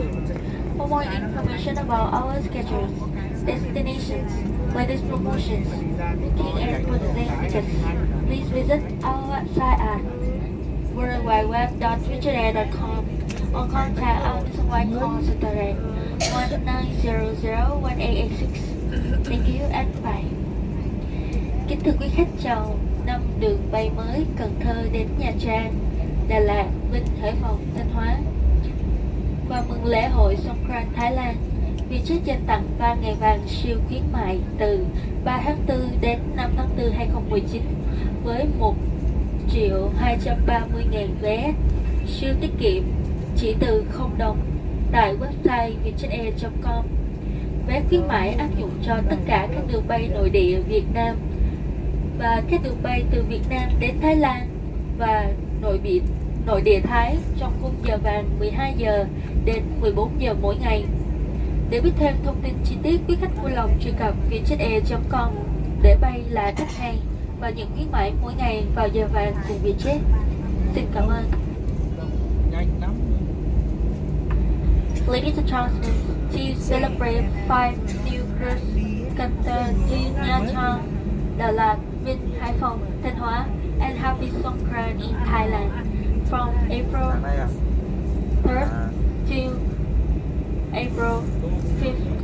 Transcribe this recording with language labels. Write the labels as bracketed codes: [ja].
[en] For more information about our schedules, destinations, latest promotions, booking and purchasing tickets, please visit our website at worldwideweb.vietjetair.com or contact our nationwide call center at 19001886. Thank you and bye. [vi] Kính thưa quý khách, chào năm đường bay mới Cần Thơ đến Nha Trang, Đà Lạt, Vinh, Hải Phòng, Thanh Hóa. Và mừng lễ hội Songkran Thái Lan, VietJet dành tặng 3 ngày vàng siêu khuyến mại từ 3 tháng 4 đến 5 tháng 4 2019 với 1.230.000 vé siêu tiết kiệm chỉ từ 0 đồng tại website vietjetair.com. Vé khuyến mãi áp dụng cho tất cả các đường bay nội địa Việt Nam và các đường bay từ Việt Nam đến Thái Lan và nội địa Thái trong khung giờ vàng 12 giờ đến 14 giờ mỗi ngày. Để biết thêm thông tin chi tiết, quý khách vui lòng truy cập vietjetair.com để bay là rất hay và nhận khuyến mãi mỗi ngày vào giờ vàng cùng VietJet. Xin cảm ơn. [en] Ladies and gentlemen, to celebrate 5 new cruise Cảnh, dưới, Nha Trang, Đà Lạt, Vinh, Hải Phòng, Thanh Hóa, and happy Songkran in Thailand from April 3rd to April 5th.